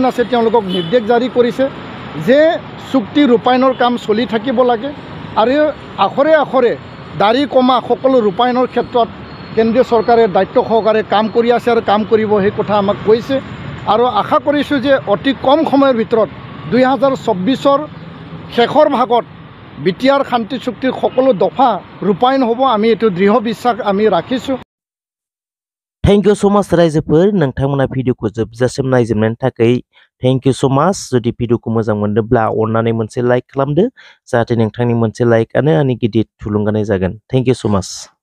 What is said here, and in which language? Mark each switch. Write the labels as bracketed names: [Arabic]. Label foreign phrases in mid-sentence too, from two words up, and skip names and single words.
[Assamese] আছে তেওঁলোকক নিৰ্দেশ জাৰি কৰিছে যে চুক্তি ৰূপায়ণৰ কাম চলি থাকিব লাগে আৰু আখৰে আখৰে দাড়ি কমা সকলো ৰূপায়ণৰ ক্ষেত্ৰত কেন্দ্ৰীয় চৰকাৰে দায়িত্ব সহকাৰে কাম কৰি আছে আৰু কাম কৰিব সেই কথা আমাক কৈছে আৰু আশা কৰিছোঁ যে অতি কম সময়ৰ ভিতৰত 2024ৰ শেষৰ ভাগত BTR শান্তি চুক্তিৰ সকলো দফা ৰূপায়ণ হ'ব। আমি এইটো দৃঢ় বিশ্বাস আমি ৰাখিছোঁ। [English] thank you so much [Bodo] रायजोफोर नोंथांमोना भिडिअखौ जोबजासिम नायजोबनायनि थाखाय [English] thank you so much. [Bodo] जुदि भिडिअखौ मोजां मोनदोंब्ला अननानै मोनसे लाइक खालामदो जाहाथे नोंथांनि मोनसे लाइकआनो आंनि गिदिर थुलुंगानाय जागोन। [English] thank you so much.